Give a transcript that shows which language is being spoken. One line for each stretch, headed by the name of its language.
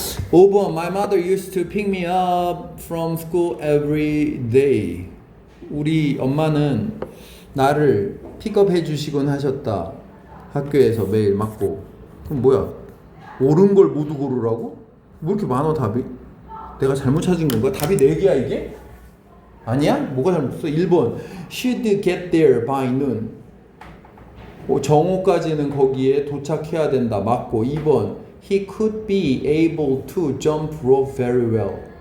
English: 5번 my mother used to pick me up from school every day.
Korean: 우리 엄마는 나를 픽업해 주시곤 하셨다. 학교에서 매일 맞고. 그럼 뭐야? 옳은 걸 모두 고르라고? 뭐 이렇게 많아 답이? 내가 잘못 찾은 건가? 답이 4개야 이게? 아니야? 뭐가 잘못했어?
English: 1번 should get there by noon.
Korean: 정오까지는 거기에 도착해야 된다. 맞고.
English: 2번 he could be able to jump rope very well.